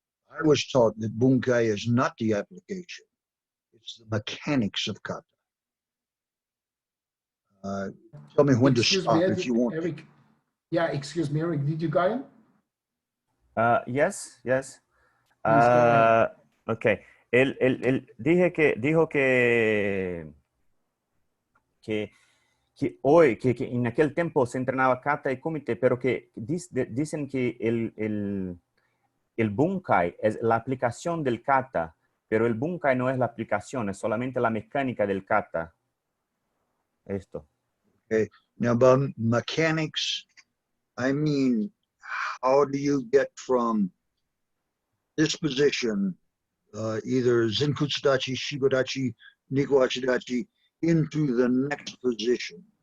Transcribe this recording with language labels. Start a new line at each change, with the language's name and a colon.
English: I was taught that bunkai is not the application. It's the mechanics of kata. Tell me when Excuse to stop me, if you want. Eric. Yeah, excuse me, Eric, did you got him? Yes. Please go ahead. Okay.
Spanish: Él dijo que hoy, que en aquel tiempo se entrenaba kata y kumite, pero que dicen que el bunkai es la aplicación del kata, pero el bunkai no es la aplicación, es solamente la mecánica del kata. Esto.
English: Okay. Now, by mechanics, I mean, how do you get from this position, either Zenkutsudachi, Shigodachi, Nikuachidachi, into the next position?